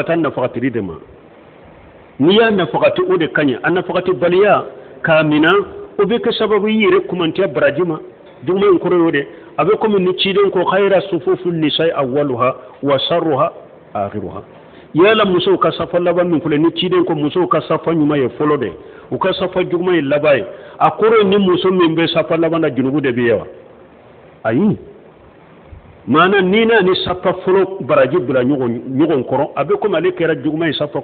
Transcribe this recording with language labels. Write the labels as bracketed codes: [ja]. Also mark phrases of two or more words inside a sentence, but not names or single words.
[bm] taa nafagatili de ma ni ya nafagati o de kaɲɛ a nafagati baliya k'a mina o bɛ kɛ sababu i yɛrɛ kumantiya baraji ma juguma in kɔrɔ y'o de a bɛ komi ni ciden ko [ar] خير صفوف النساء أولها وشرها آخرها [bm] yala musow ka safa laban min filɛ ni ciden ko musow ka safa ɲuman ye fɔlɔ de u ka safa juguman ye laban ye a kɔrɔ ni muso min bɛ safa laban na junubu de bɛ ye wa ayi maana ni na ni safa fɔlɔ baraji bila ɲɔgɔn kɔrɔ a bɛ komi ale kɛra juguman ye safa